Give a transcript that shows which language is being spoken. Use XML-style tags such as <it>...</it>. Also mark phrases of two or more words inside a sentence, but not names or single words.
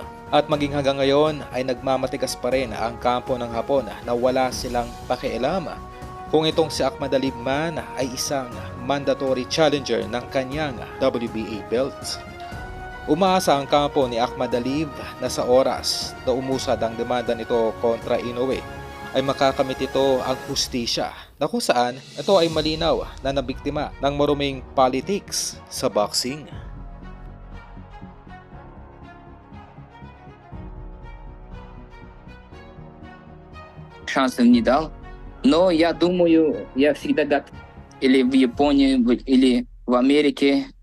<tl>At maging hanggang ngayon ay nagmamatigas pa rin ang kampo ng Hapon na wala silang pakialam kung itong si Akhmadaliev man ay isang mandatory challenger ng kanyang WBA belt. Umaasa ang kampo ni Akhmadaliev na sa oras na umusad ang demanda nito kontra Inoue ay makakamit ito ang hustisya na kung saan ito ay malinaw na nabiktima ng maruming politics sa boxing.</tl> <ru>Шанса не дал. Но я думаю, я всегда готов или в Японии, или в Америке</ru>